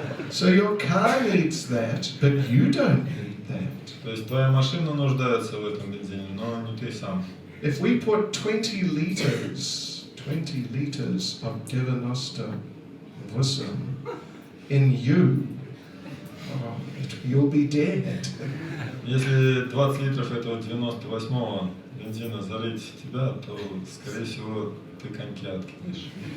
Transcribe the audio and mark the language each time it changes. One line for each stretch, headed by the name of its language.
English: So your car needs that, but you don't need that.
Russian: То есть твоя машина нуждается в этом бензине, но не ты сам.
English: If we put 20 liters of Devanosta Vusam in you, you'll be dead.
Russian: Если 20 литров этого 98-го бензина залить в тебя, то, скорее всего, ты коньки откинешь.